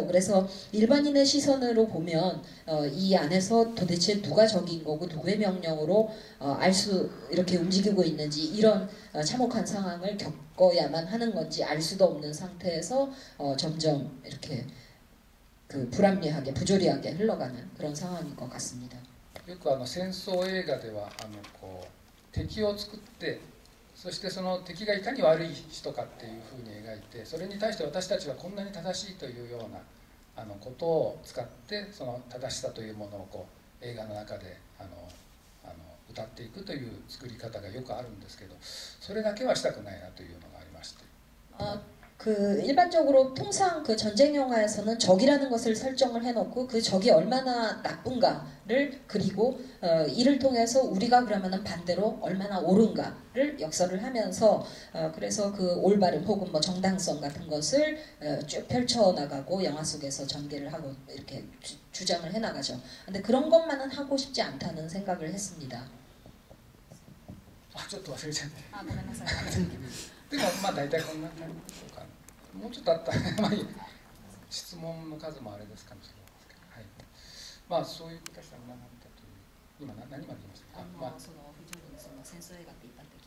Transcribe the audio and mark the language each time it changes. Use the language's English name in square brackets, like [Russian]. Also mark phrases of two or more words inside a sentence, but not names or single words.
[Korean] 그래서 일반인의 시선으로 보면 이 안에서 도대체 누가 적인 거고 누구의 명령으로 알 수 이렇게 움직이고 있는지 이런 참혹한 상황을 겪어야만 하는 건지 알 수도 없는 상태에서 점점 이렇게 그 불합리하게 부조리하게 흘러가는 그런 상황인 것 같습니다. [Japanese] よく戦争映画ではこう敵を作って、そしてその敵がいかに悪い人かっていうふうに描いて、それに対して私たちはこんなに正しいというようなことを使って、その正しさというものをこう映画の中で歌っていくという作り方がよくあるんですけど、それだけはしたくないなというのがありまして。 [Korean] 그 일반적으로 통상 그 전쟁 영화에서는 적이라는 것을 설정을 해놓고 그 적이 얼마나 나쁜가를 그리고 이를 통해서 우리가 그러면은 반대로 얼마나 옳은가를 역설을 하면서 그래서 그 올바름 혹은 뭐 정당성 같은 것을 쭉 펼쳐 나가고 영화 속에서 전개를 하고 이렇게 주장을 해 나가죠. 근데 그런 것만은 하고 싶지 않다는 생각을 했습니다. [Japanese] ちょっと忘れちゃって。ごめんなさい。でもまあ大体こんな感じでしょうか。もうちょっとあったら、まあいい。質問の数もあれですかもしれないですけど、はい。まあそういう形はなかったという。今何まで言いましたか。その不条理のその戦争映画って一般的